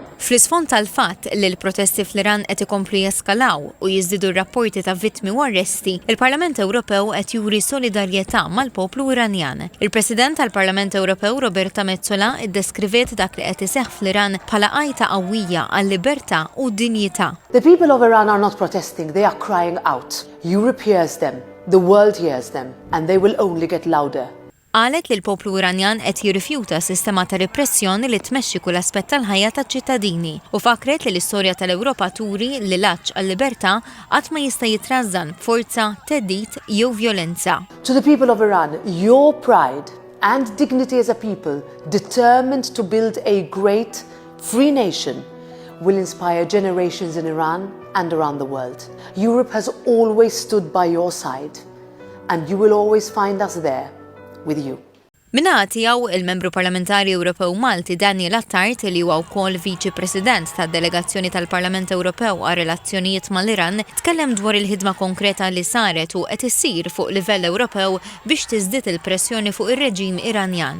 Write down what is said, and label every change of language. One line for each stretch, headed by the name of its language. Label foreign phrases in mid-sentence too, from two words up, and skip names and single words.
Maltese: Fl-isfond tal-fatt li l-protesti fl-Iran qed ikomplu jeskalaw u jiżdiedu r-rapporti ta' vittmi u arresti, il-Parlament Ewropew qed juri solidarjetà mal-poplu Iranjan. Il-President tal-Parlament Ewropew Roberta Metsola iddeskrivet dak li qed iseħħ fl-Iran bħala għajta qawwija għal-libertà u d-dinjità.
English: The people of Iran are not protesting, they are crying out. Europe hears them, the world hears them, and they will only get louder.
Maltese: Qalet li l-poplu Iranjan qed jirrifjuta sistema ta' repressjoni li tmexxi kull aspett tal-ħajja taċ-ċittadini u fakret li l-istorja tal-Ewropa turi li l-għaġġ għall-libertà qatt ma jista' jitrażżan b'forza, theddid jew vjolenza.
English: To the people of Iran, your pride and dignity as a people determined to build a great, free nation will inspire generations in Iran and around the world. Europe has always stood by your side, and you will always find us there with you.
Maltese: Minnaħa tiegħu il-Membru Parlamentari Ewropew Malti Daniel Attart li huwa wkoll Viċi President tad-Delegazzjoni tal-Parlament Ewropew għal relazzjonijiet mal-Iran tkellem dwar il-ħidma konkreta li saret u qed issir fuq livell Ewropew biex tiżdied il-pressjoni fuq ir-reġim Iranjan.